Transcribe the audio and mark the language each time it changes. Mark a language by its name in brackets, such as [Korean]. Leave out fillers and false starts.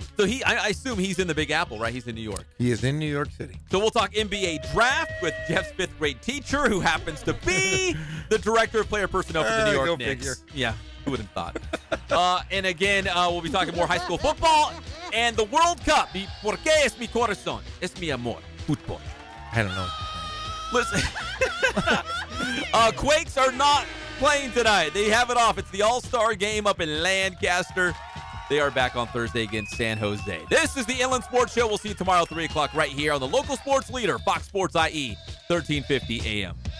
[English] So I assume he's in the Big Apple, right? He's in New York. He is in New York City. So we'll talk NBA draft with Jeff's fifth grade teacher, who happens to be the director of player personnel for the New York Knicks. Figure. Yeah, who would have thought? And again, we'll be talking more high school football and the World Cup. [Spanish] Porque es mi corazón, es mi amor, fútbol. [English] I don't know. Listen, Quakes are not playing tonight. They have it off. It's the All-Star game up in Lancaster. They are back on Thursday against San Jose. This is the Inland Sports Show. We'll see you tomorrow at 3 o'clock right here on the local sports leader, Fox Sports IE, 1350 AM.